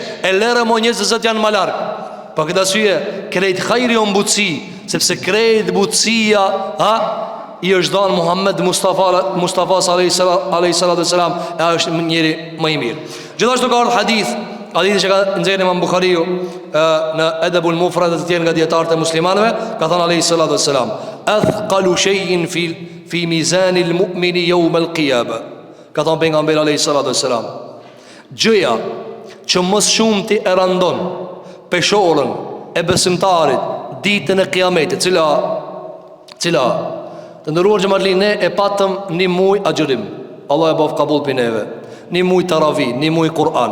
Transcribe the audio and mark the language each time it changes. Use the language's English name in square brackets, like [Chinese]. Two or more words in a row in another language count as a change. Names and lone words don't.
[Albanian] E lërë mo njerëzit janë më larg. Për këtë arsye, krejt hajri o mbutësi, sepse krejt butësia i është dhënë Muhammed Mustafa [Arabic] عليه الصلاة والسلام, [Albanian] e është njëri më i mirë. Gjithashtu ka ardhur hadithi që ka nxjerrë Imam Buhariu në Adabul Mufrad të tjerë nga dietarët e muslimanëve, ka thënë [Arabic] عليه الصلاة والسلام, أثقل شيء في ميزان المؤمن يوم القيامة. [Albanian] Ka thënë pejgamberi [Arabic] عليه الصلاة والسلام, [Albanian] gjëja që më shumë ti e randon peshorën e besimtarit ditën e Kiametit, cila të ndëruar xhamatli, ne e patëm një muaj agjërim, Allah e bëf kabul për neve, një muaj taravi, një muaj Kur'an.